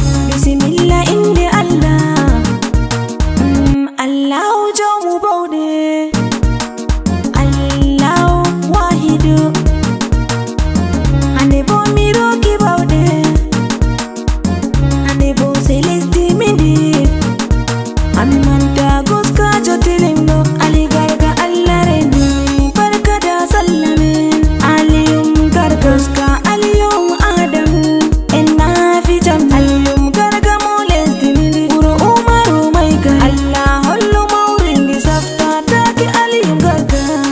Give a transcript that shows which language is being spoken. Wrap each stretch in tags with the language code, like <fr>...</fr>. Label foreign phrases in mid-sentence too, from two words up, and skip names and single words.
<ff>Bismillah inde Allah. Mm, Allahu jawmu bawde.</ff> <ar>الله واحد.</ar> <ff>Hande bo mi roki bawde. Hande bo sai lesdi min di. Ami manta goskajo tilimno. Ali Garga Allah reni.</ff> <ha>Barka da sallah</ha> <ff>min. Aliyum Garga. Goska Aliyum Adamu. En na fi jam. Aliyum Garga mo lesdi min di. Wuro Umaru</ff> <ha>mai gari.</ha> <ff>Allah hollu mawri ndi safta take Aliyum Garga.</ff>